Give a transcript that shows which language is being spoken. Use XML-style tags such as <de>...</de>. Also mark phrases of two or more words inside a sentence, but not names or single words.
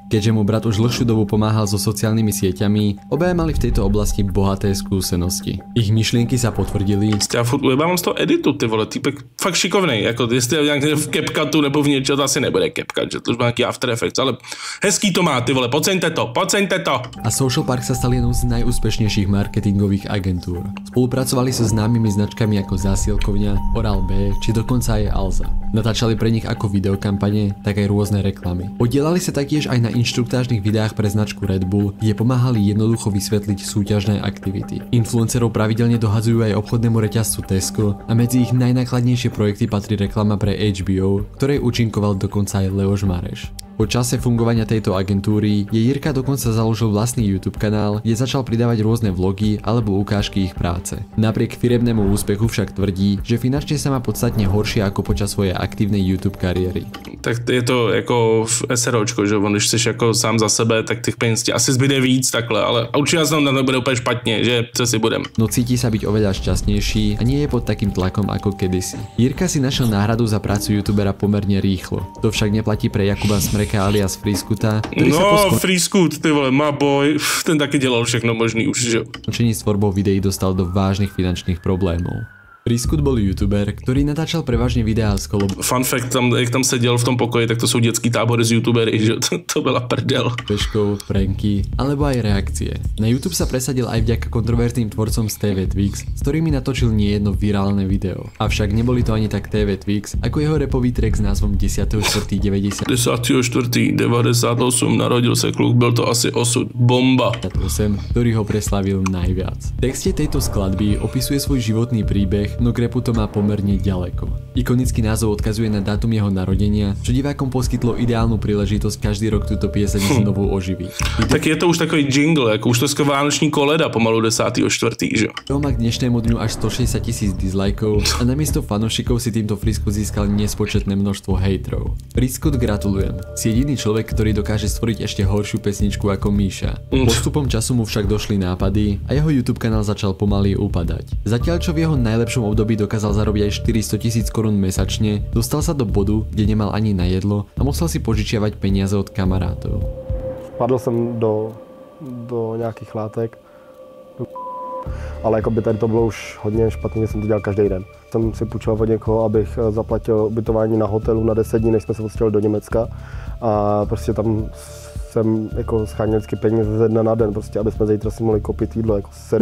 <sk>Keďže mu brat už dlhšiu dobu pomáhal so sociálnymi sieťami, obaja mali v tejto oblasti bohaté skúsenosti. Ich myšlienky sa potvrdili.</sk> <cs>Já furt ujebávám z toho editu, ty vole, týpek fakt šikovnej, jako jestli je nějak v CapCutu nebo v něčem, to asi nebude CapCut, že to už má nějaký After Effects, ale hezký to má, ty vole, poceňte to.</cs> <sk>A Social Park sa stal jednou z najúspešnejších marketingových agentúr. Spolupracovali so známymi značkami ako Zásielkovňa, Oral B, či dokonca aj Alza. Natáčali pre nich ako videokampane, tak aj rôzne reklamy. Podielali sa taktiež aj na inštruktážnych videách pre značku Red Bull, kde pomáhali jednoducho vysvetliť súťažné aktivity. Influencerov pravidelne dohadzujú aj obchodnému reťazcu Tesco a medzi ich najnákladnejšie projekty patrí reklama pre HBO, ktorej účinkoval dokonca aj Leoš Mareš. Po čase fungovania tejto agentúry je Jirka dokonca založil vlastný YouTube kanál, kde začal pridávať rôzne vlogy alebo ukážky ich práce. Napriek firemnému úspechu však tvrdí, že finančne sa má podstatne horšie ako počas svojej aktívnej YouTube kariéry.</sk> <cs>Tak je to jako v SROčko, že on, když jsi jako sám za sebe, tak těch peněz ti asi zbyde víc takhle, ale určitě se tam nebude úplně špatně, že co si budem.</cs> <sk>No cíti sa byť oveľa šťastnejší a nie je pod takým tlakom ako kedysi. Jirka si našiel náhradu za prácu youtubera pomerne rýchlo. To však neplatí pre Jakuba Smreka alias Freescoota, ktorý sa po</sk> <cs>Freescoot, ty vole, má boj, ten taky dělal všechno možný už, že?</cs> <sk>Skončení s tvorbou videí dostal do vážnych finančných problémov. Freescoot bol youtuber, ktorý natáčal prevažne videá z</sk> <en>Fun fact,</en> <cs>jak tam seděl v tom pokoji, tak to jsou dětský tábory z youtubery, že to byla prdel. Peškov,</cs> <sk>pranky, alebo aj reakcie. Na YouTube sa presadil aj vďaka kontroverzným tvorcom z TV Twix, s ktorými natočil niejedno virálne video. Avšak neboli to ani tak TV Twix, ako jeho rapový track s názvom 10.4.90.</sk> <cs>10.4.98 narodil se kluk, byl to asi osud. Bomba.</cs> <sk>Ktorý ho preslavil najviac. V texte tejto skladby opisuje svoj životný príbeh, no k rapu to má pomerne ďaleko. Ikonický názov odkazuje na dátum jeho narodenia, čo divákom poskytlo ideálnu príležitosť každý rok túto pieseň znovu oživiť.</sk> <cs>Tak je to už takový jingle, jako už to skoro vánoční koleda pomalu 10.4., že?</cs> <sk>To má k dnešnému dňu až 160 000 dislikeov a namiesto fanúšikov si týmto Freescoot získal nespočetné množstvo hejtrov. Freescoot, gratulujem. Si jediný človek, ktorý dokáže stvoriť ešte horšiu pesničku ako Míša. Postupom času mu však došli nápady a jeho YouTube kanál začal pomaly upadať. Zatiaľ čo v jeho najlepšom období dokázal zarobiť aj 400 000 korún mesačne, dostal sa do bodu, kde nemal ani na jedlo a musel si požičiavať peniaze od kamarátov.</sk> <cs>Padl jsem do nějakých látek, ale jako by tady to bylo už hodně špatně, že jsem to dělal každý den. Jsem si půjčoval od někoho, abych zaplatil ubytování na hotelu na 10 dní, než jsme se odstěhovali do Německa, a prostě tam jsem jako scháněl vždycky peníze ze dne na den, prostě, aby jsme zítra si mohli koupit jídlo, jako v</cs>